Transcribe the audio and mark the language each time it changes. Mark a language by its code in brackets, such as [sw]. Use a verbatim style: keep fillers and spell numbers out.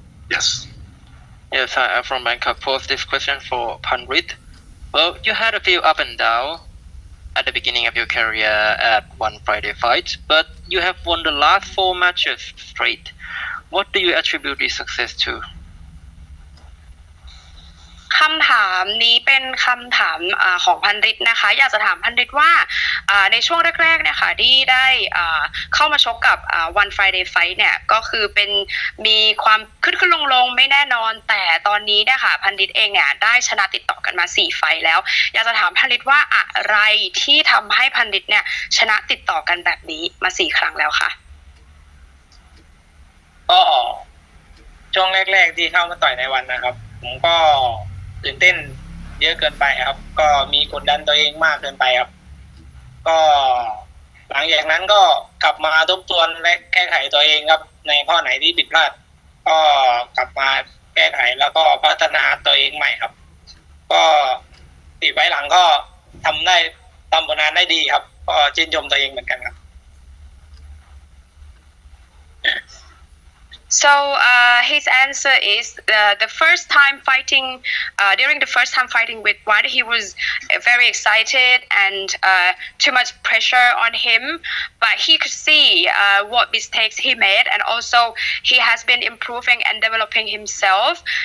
[en] Yes. Yes, hi, I'm from Bangkok Post. This question for Panrit. Well, you had a few up and down at the beginning of your career at One Friday Fight, but you have won the last four matches straight. What do you attribute this success to? [th] คำถามนี้เป็นคำถามของพันฤทธิ์นะคะอยากจะถามพันฤทธิ์ว่าในช่วงแรกๆเนี่ยค่ะที่ได้เข้ามาชกกับ One Friday Fight เนี่ยก็คือเป็นมีความขึ้นขึ้นลงๆไม่แน่นอนแต่ตอนนี้เนี่ยค่ะพันฤทธิ์เองเนี่ยได้ชนะติดต่อกันมาสี่ไฟต์แล้วอยากจะถามพันฤทธิ์ว่าอะไรที่ทำให้พันฤทธิ์เนี่ยชนะติดต่อกันแบบนี้มาสี่ครั้งแล้วค่ะ ก็ช่วงแรกๆที่เข้ามาต่อยในวันนะครับผมก็ตื่นเต้นเยอะเกินไปครับก็มีกดดันตัวเองมากเกินไปครับก็หลังจากนั้นก็กลับมาทบทวนและแก้ไขตัวเองครับในข้อไหนที่ผิดพลาดก็กลับมาแก้ไขแล้วก็พัฒนาตัวเองใหม่ครับก็ติดไว้หลังก็ทำได้ทำผลงานได้ดีครับก็ชื่นชมตัวเองเหมือนกันครับ [en] So uh, his answer is uh, the first time fighting, uh, during the first time fighting with One, he was very excited and uh, too much pressure on him. But he could see uh, what mistakes he made and also he has been improving and developing himself.